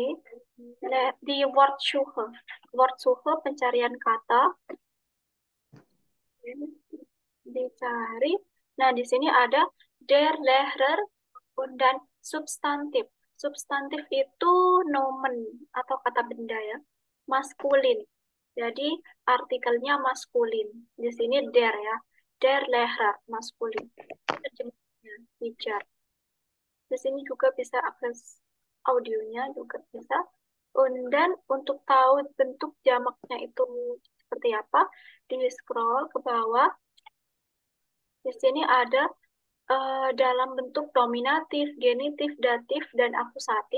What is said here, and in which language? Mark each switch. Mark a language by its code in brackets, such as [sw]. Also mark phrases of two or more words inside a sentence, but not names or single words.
[id] Di Wortsuche, Wortsuche pencarian kata, dicari. Nah, di sini ada [de] der Lehrer [id] dan substantif. Substantif itu nomen atau kata benda ya, maskulin. Jadi artikelnya maskulin. Di sini der ya, [de] der Lehrer [id] maskulin. Terjemahnya teacher. Di sini juga bisa akses audionya juga bisa. Dan untuk tahu bentuk jamaknya itu seperti apa, di scroll ke bawah. Di sini ada dalam bentuk nominatif, genitif, datif, dan akusatif.